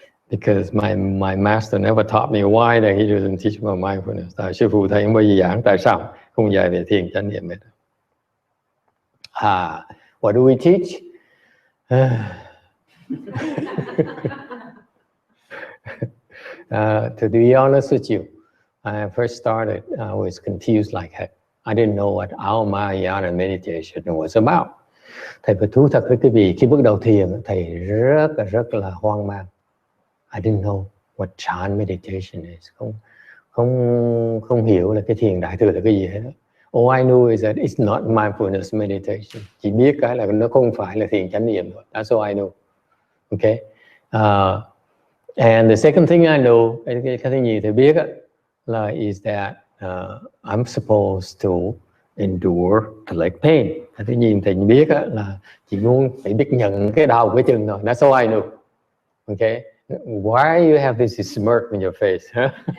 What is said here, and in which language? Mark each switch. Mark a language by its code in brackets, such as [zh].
[en] Because my master never taught me why that he doesn't teach about mindfulness. [vi] Tại sư phụ thầy không bao giờ giảng tại sao không dạy về thiền chánh niệm hết. [en] What do we teach? To be honest with you, I first started, I was confused like heck. I didn't know what our Mahayana meditation was about. [vi] Thầy phải thú thật với quý vị, khi bước đầu thiền, thầy rất là hoang mang. [en] I didn't know what Chan meditation is. [vi] Không hiểu là cái thiền Đại Thừa là cái gì hết. [en] All I knew is that it's not mindfulness meditation. [vi] Chỉ biết cái là nó không phải là thiền chánh niệm thôi. [en] That's all I know. Okay. And the second thing I know, [vi] cái thứ nhì thầy biết là [en] is that I'm supposed to endure the leg pain. [vi] Cái thứ nhì thầy biết là chỉ muốn phải biết nhận cái đau cái chân thôi. [en] That's all I know. Okay. Why you have this smirk on your face? Huh?